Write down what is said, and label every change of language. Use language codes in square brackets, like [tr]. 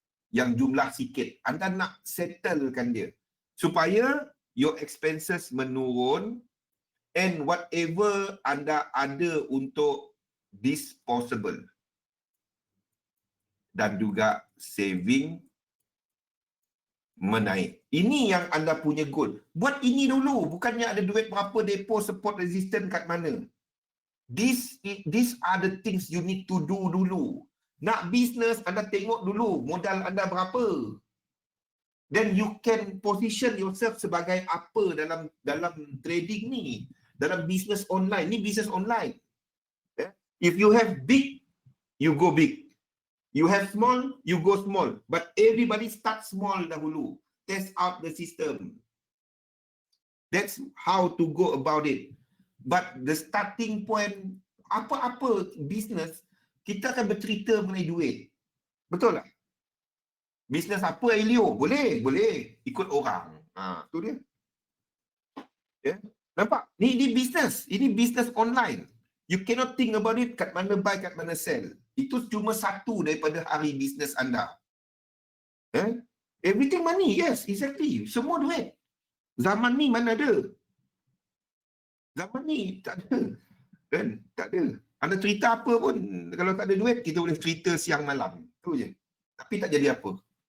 [ms] Yang jumlah sikit. Anda nak settlekan dia. Supaya [en] your expenses [ms] menurun [en] and whatever [ms] anda ada untuk disposable. Dan juga saving menaik. Ini yang anda punya goal. Buat ini dulu. Bukannya ada duit berapa depo support resistance kat mana. [en] These are the things you need to do [ms] dulu. Nak bisnes, anda tengok dulu modal anda berapa. [en] Then you can position yourself [ms] sebagai apa dalam trading ni. Dalam bisnes online. Ni bisnes online. [en] If you have big, you go big. You have small, you go small. But everybody start small [ms] dahulu. [en] Test out the system. That's how to go about it. But the starting point, [ms] apa-apa bisnes, kita akan bercerita mengenai duit. Betul tak? Bisnes apa, Elio? Boleh. Ikut orang. Tu dia. Nampak? Ni bisnes. Ini bisnes online. [en] You cannot think about it [ms] kat mana [en] buy, kat mana sell. [ms] Itu cuma satu daripada hari bisnes anda. [en] Everything money, yes, exactly. [ms] Semua duit. Zaman ni mana ada? Zaman ni tak ada. Kan? Tak ada. Anda cerita apa pun, kalau tak ada duit, kita boleh cerita siang malam. Itu je. Tapi tak jadi apa.